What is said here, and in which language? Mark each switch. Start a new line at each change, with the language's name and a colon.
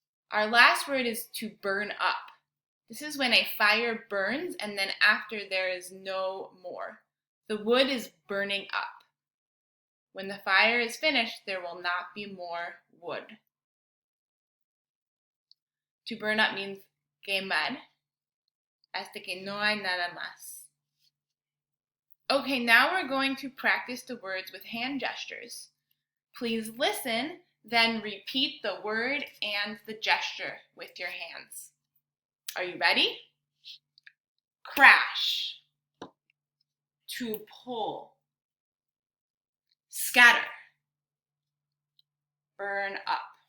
English: Our last word is to burn up. This is when a fire burns and then after there is no more. The wood is burning up. When the fire is finished, there will not be more wood. To burn up means
Spanish: quemar, hasta que no hay nada más.
English: Okay, now we're going to practice the words with hand gestures. Please listen, then repeat the word and the gesture with your hands. Are you ready? Crash, to pull, scatter, burn up.